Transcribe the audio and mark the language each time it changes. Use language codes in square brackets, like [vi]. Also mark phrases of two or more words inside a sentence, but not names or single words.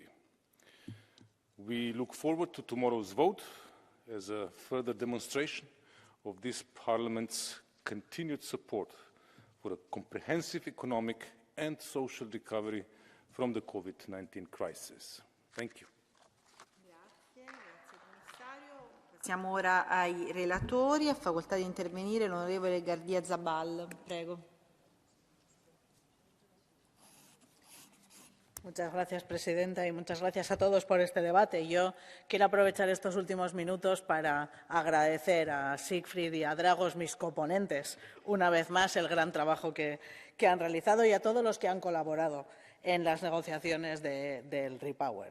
[en] We look forward to tomorrow's vote as a further demonstration of this Parliament's continued support for a comprehensive economic and social recovery from the COVID-19 crisis. Thank you. [it] Passiamo ora ai relatori. Ha facoltà di intervenire l'onorevole Gardia Zabal. Prego. [es] Muchas gracias, presidenta, y muchas gracias a todos por este debate. Yo quiero aprovechar estos últimos minutos para agradecer a Siegfried y a Dragos, mis coponentes, una vez más el gran trabajo que han realizado y a todos los que han colaborado en las negociaciones del Repower.